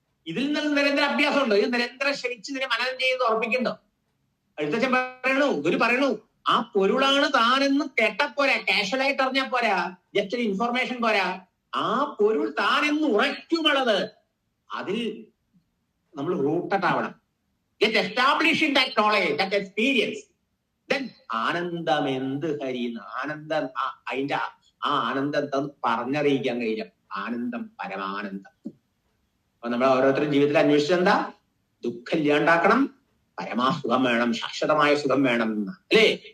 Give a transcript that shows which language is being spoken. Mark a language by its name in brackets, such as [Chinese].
[Malayalam] ഇതിൽ നിന്ന് നിരന്തര അഭ്യാസമുണ്ടോ? ഇത് നിരന്തരം ക്ഷണിച്ച് ഇതിനെ മനനം ചെയ്ത് ഉറപ്പിക്കണ്ടോ? എഴുത്തച്ഛൻ പറയണു, ഗുരു പറയണു, ആ പൊരുളാണ് താനെന്ന് കേട്ടപ്പോരാ, കാഷ്വലായിട്ട് അറിഞ്ഞാൽ പോരാ, ജസ്റ്റ് ഒരു ഇൻഫർമേഷൻ പോരാ. ആ പൊരുൾ താനെന്ന് ഉറയ്ക്കുമുള്ളത് അതിൽ നമ്മൾ റൂട്ടഡ് ആവണം. [English] Get established in that knowledge, that experience. [Malayalam] Then ആനന്ദം എന്ത് ഹരി, ആനന്ദം അതിന്റെ ആ ആനന്ദം പറഞ്ഞറിയിക്കാൻ കഴിയില്ല. ആനന്ദം, പരമാനന്ദം. അപ്പൊ നമ്മൾ ഓരോരുത്തരും ജീവിതത്തിൽ അന്വേഷിച്ചെന്താ? ദുഃഖം ഇല്ലാണ്ടാക്കണം, പരമാസുഖം വേണം, ശാശ്വതമായ സുഖം വേണം എന്ന് അല്ലേ.